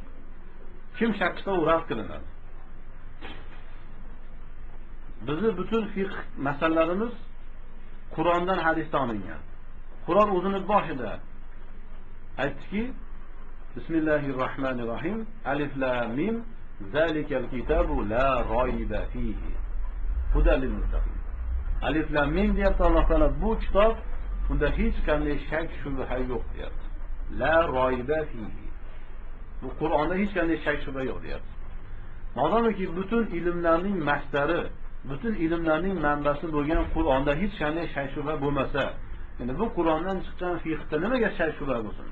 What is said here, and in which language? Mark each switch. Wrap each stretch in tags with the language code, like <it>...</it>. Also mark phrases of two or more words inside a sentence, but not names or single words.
<uz>Kim shak qilsa u rad qilinadi. Bizning butun fiqh masalalarimiz Qur'ondan, hadisdan olingan. Qur'on o'zining boshida aytdiki: Bismillahirrohmanirrohim.</uz> <ar>الم. ذلك الكتاب لا ريب فيه. هدى للمتقين. الم</ar> <uz>deyapti Alloh taolo, bu kitob unda hech qanday shak shubha yo'q deyapti.</uz> <ar>لا ريب فيه.</ar> <uz>Bu Qur'onda hech qanday shak shubha yo'q deyapti. Modomiki butun ilmlarning masdari, butun ilmlarning manbasi bo'lgan Qur'onda hech qanday shak shubha bo'lmasa, endi bu Qur'ondan chiqqan fiqhda nimaga shak shubha bo'lsin?</uz>